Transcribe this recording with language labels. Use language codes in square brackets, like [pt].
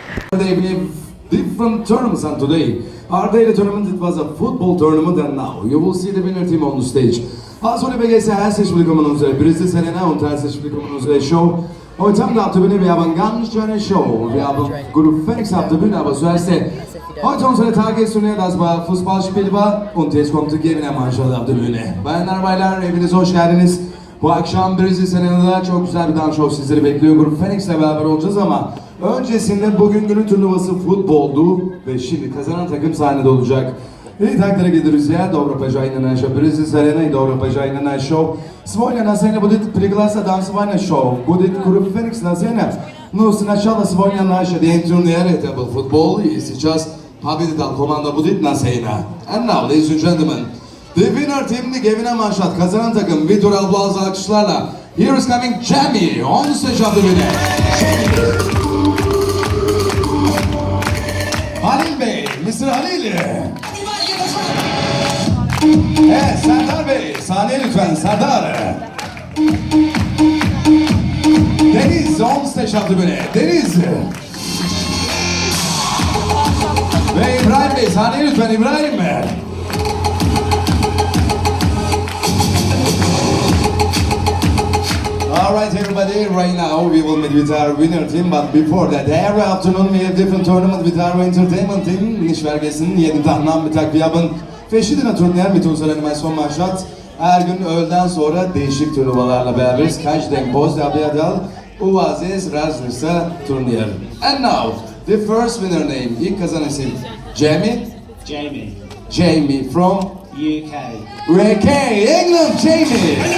[en] They have different tournaments, and today our daily tournament, it was a football tournament, and now you will see the winner team on the stage. [de] Also liebe Gäste, herzlich willkommen in unserer Brüssel Arena und herzlich willkommen in unserer Show. Heute Abend auf der Bühne, wir haben eine ganz schöne Show. Wir haben Gruppe Phoenix auf der Bühne, aber zuerst heute unsere Tagesturnier, das war Fußballspiel war und jetzt kommt die Gewinnermannschaft auf der Bühne. [tr] Bayanlar baylar, hepiniz hoş geldiniz. Bu akşam Brüssel Arena'da çok güzel bir dans show sizleri bekliyor. Grup Phoenix'le beraber olacağız ama öncesinde bugün günün turnuvası futboldu ve şimdi kazanan takım sahnede olacak. [ru] Итак, дорогие друзья, добро пожаловать на нашу Брюссельскую арену и добро пожаловать на наш шоу. Сегодня на сцене будет приглашено танцевальное шоу. Будет группа Phoenix на сцене. Но сначала сегодня наш день турнира, это был футбол, и сейчас победитель команда будет на сцене. [en] And now, ladies and gentlemen, the winner team, the Gewinnermannschaft, [tr] kazanan takım, bir tur aplauzu alkışlarla. [en] Here is coming Jamie, on stage of the winner. Halil Bey, Mr. Halil. [tr] Evet, Serdar Bey, sahneye lütfen, Serdar. [en] Deniz, on stage of the winner, Deniz. [tr] Ve İbrahim Bey, sahneye lütfen, İbrahim. [en] Alright everybody, right now we will meet with our winner team, but before that, every afternoon we have different tournament with our entertainment team. [de] Nicht vergessen, jeden Tag Nachmittag wir haben verschiedene Turnier mit unserer Animationsmannschaft. [tr] Her gün öğleden sonra değişik turnuvalarla beraberiz. Kaç Denkpoz, Abiyadal, Uazes, Razlisa Turnier. [en] And now, the first winner name, [tr] ilk kazanan isim, [en] Jamie? Jamie, Jamie from UK. UK, England, Jamie!